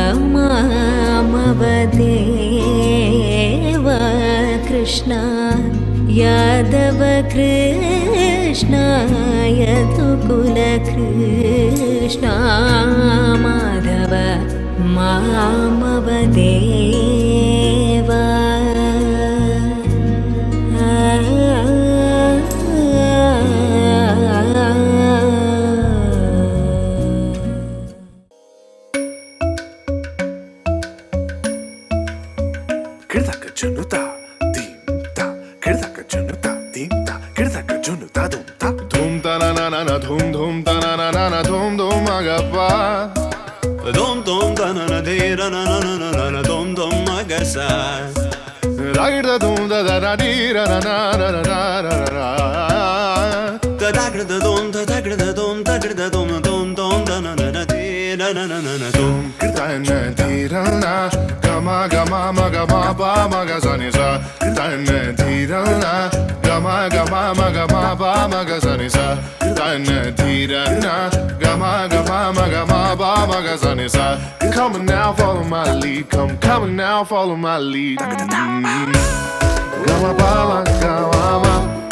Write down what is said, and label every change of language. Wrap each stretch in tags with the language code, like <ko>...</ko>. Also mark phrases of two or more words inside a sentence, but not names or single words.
<sa>मामवदेव कृष्ण यादव कृष्ण यदुकुल कृष्ण माधव मामवदेव Kirdaka junuta, dimta. Kirdaka junuta, dimta. Kirdaka junuta, dumta. Dum ta na na na na, dum dum ta na na na na, dum dum agappa. Dom dom da na na de ra na na na na na dom dom magasa. Ragda dum da da da di ra na na na na na na na. Da da gra da dom da da gra da dom da gra da dom dom dom da na na na de ra na na na na dom. Kirta na di ra na, gama gama ma gama pa ma ga sa ni sa. Kirta na di ra na, gama gama ma gama pa ma ga sa ni sa. Kirta na di ra na, gama gama ma gama pa ma ga sa ni sa.</sa> <en>Come on now, follow my lead. Come on now, follow my lead. Gama pa ma gama ma.</en>